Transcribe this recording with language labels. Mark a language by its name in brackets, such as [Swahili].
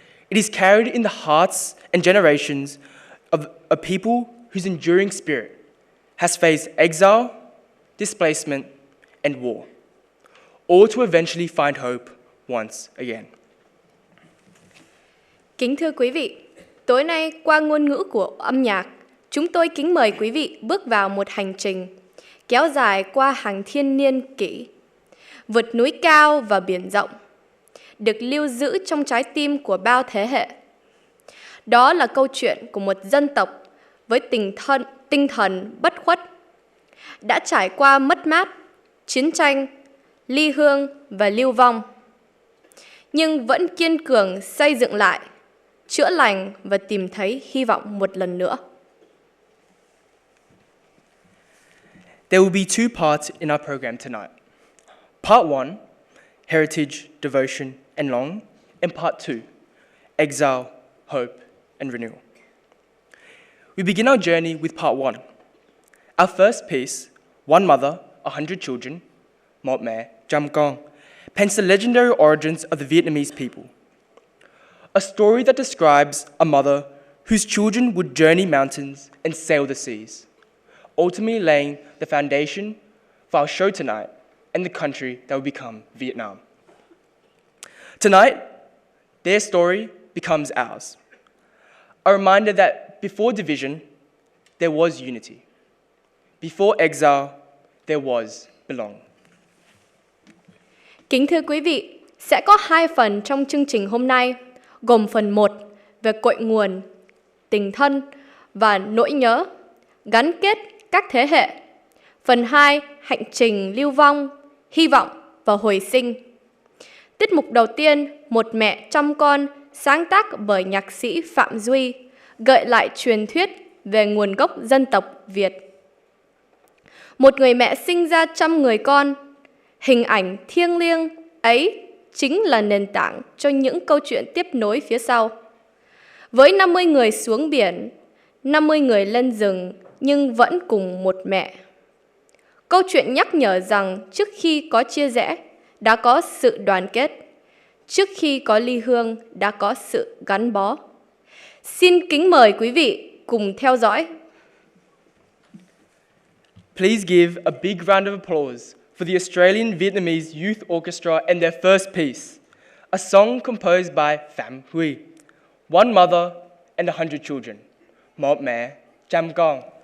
[English] It is carried in the hearts and generations of a people whose enduring spirit has faced exile, displacement, and war, all to eventually find hope once again. [Vietnamese] Kính thưa quý vị, tối nay qua ngôn ngữ của âm nhạc, chúng tôi kính mời quý vị bước vào một hành trình kéo dài qua hàng thiên niên kỷ, vượt núi cao và biển rộng, được lưu giữ trong trái tim của bao thế hệ. Đó là câu chuyện của một dân tộc với tinh thần bất khuất, đã trải qua mất mát, chiến tranh, ly hương và lưu vong, nhưng vẫn kiên cường xây dựng lại, chữa lành và tìm thấy hy vọng một lần nữa. [English] There will be two parts in our program tonight. Part 1, Heritage, Devotion, and Long, and Part 2, Exile, Hope, and Renewal. We begin our journey with Part 1. Our first piece, One Mother, 100 Children, Một Mẹ, Trăm Con, paints the legendary origins of the Vietnamese people. A story that describes a mother whose children would journey mountains and sail the seas, ultimately laying the foundation for our show tonight and the country that will become Vietnam. Tonight, their story becomes ours. A reminder that before division, there was unity. Before exile, there was belonging. [Vietnamese] Kính thưa quý vị, sẽ có 2 phần trong chương trình hôm nay, gồm phần 1 về cội nguồn, tình thân và nỗi nhớ, gắn kết các thế hệ. Phần 2, hành trình lưu vong, hy vọng và hồi sinh. Tiết mục đầu tiên, Một Mẹ Trăm Con, sáng tác bởi nhạc sĩ Phạm Duy, gợi lại truyền thuyết về nguồn gốc dân tộc Việt. Một người mẹ sinh ra 100 người con, hình ảnh thiêng liêng ấy chính là nền tảng cho những câu chuyện tiếp nối phía sau. Với 50 người xuống biển, 50 người lên rừng nhưng vẫn cùng một mẹ. Câu chuyện nhắc nhở rằng trước khi có chia rẽ, đã có sự đoàn kết. Trước khi có ly hương, đã có sự gắn bó. Xin kính mời quý vị cùng theo dõi. [English] Please give a big round of applause for the Australian Vietnamese Youth Orchestra and their first piece, a song composed by Phạm Huy, One Mother and 100 Children, Một Mẹ, Trăm Con.